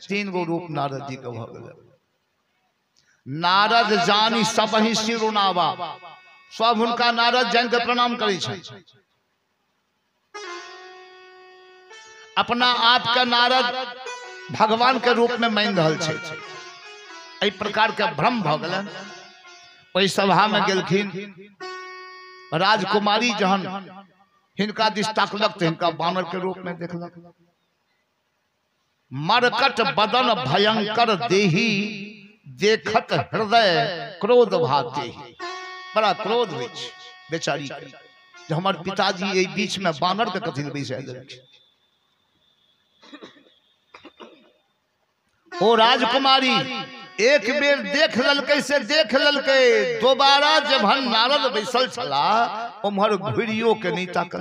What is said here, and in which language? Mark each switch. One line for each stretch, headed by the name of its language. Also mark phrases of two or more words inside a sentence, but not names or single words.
Maithili: 3 गो रूप नारद जी के भ गए।
Awadhi: नारद जानी सब ही सिरुनावा,
Maithili: सब उनका नारद जान के प्रणाम करे छन। अपना आप का नारद भगवान के रूप में मान रहल छे। एहि प्रकार के भ्रम भ गेलन। ओहि सभा में गेलखिन, राजकुमारी जहन हिनका दिस ताकलक तो हिनका बानर के रूप में देखलक।
Awadhi: मरकट बदन भयंकर देही, देखत हृदय क्रोध भाते।
Maithili: बड़ा क्रोध होइ छै बेचारी के, जो हमार पिताजी एहि बीच में बानर के कथी बैसा देलखिन। ओ राजकुमारी एक बेर देख ललकै से देख ललकै, दोबारा जब हम नारद बैसल छला उम्हर घुरियो के नहीं ताकल।